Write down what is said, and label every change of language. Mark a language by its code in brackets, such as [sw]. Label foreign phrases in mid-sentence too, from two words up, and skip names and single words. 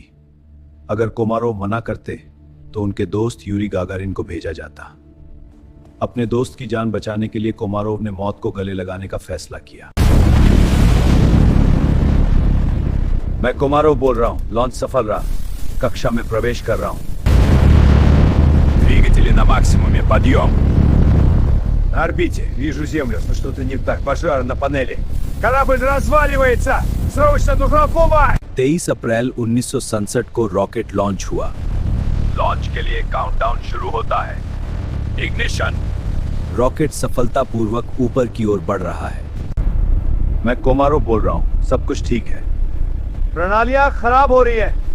[hi] अगर कोमारोव मना करते तो उनके दोस्त यूरी गागारिन को भेजा जाता। अपने दोस्त की जान बचाने के लिए कोमारोव ने मौत को गले लगाने का फैसला किया। मैं कोमारोव बोल रहा हूं, लॉन्च सफल रहा, कक्षा में प्रवेश कर रहा हूं। [ru] Двигатели на максимуме, подъем. На орбите, вижу землю, но что-то не так, пожар на панели. Корабль разваливается! Срочно нужна помощь! [hi] 23 अप्रैल 1967 को रॉकेट लॉन्च हुआ। लॉन्च के लिए काउंटडाउन शुरू होता है। इग्निशन। रॉकेट सफलतापूर्वक ऊपर की ओर बढ़ रहा है। मैं कोमारोव बोल रहा हूं, सब कुछ ठीक है। प्रणालियां खराब हो रही है।